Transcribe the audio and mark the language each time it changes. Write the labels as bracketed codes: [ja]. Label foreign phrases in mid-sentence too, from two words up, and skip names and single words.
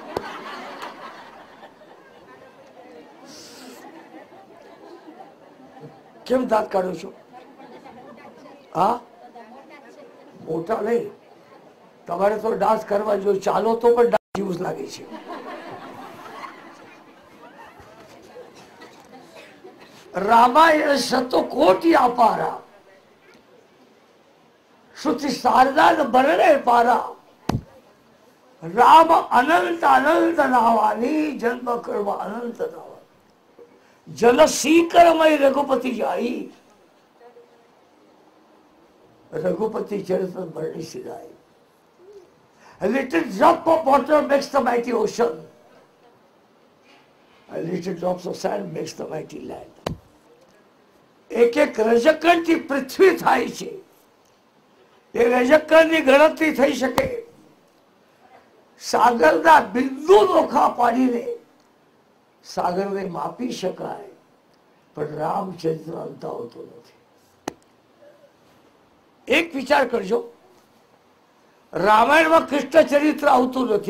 [gu] કેમ દાંત કાઢો છો? હા, મોટા નહીં, તમારે તો ડાન્સ કરવા જોઈએ। ચાલો તો પણ ડાન્સ જેવું જ લાગે છે। [awa] रामायण शतकोटि अपारा श्रुति शारदा बरणे पारा। राम अनंत अनंत नावानी जन्म कर्म अनंत नावा जल सीकरमय रघुपति जाई। रघुपति चरित्र बरणी सिधाई। [en] A little drop of water makes the mighty ocean. A little drops of sand makes the mighty land. [gu] એક એક રજકણ થી પૃથ્વી થાય છે। એ રજકણની ગણતરી થઈ શકે। સાગરના બિંદુ નોખા પાડીને સાગરને માપી શકાય, પણ રામચરિત્ર અંત આવતો નથી. એક વિચાર કરજો, રામાયણમાં કૃષ્ણ ચરિત્ર આવતું નથી.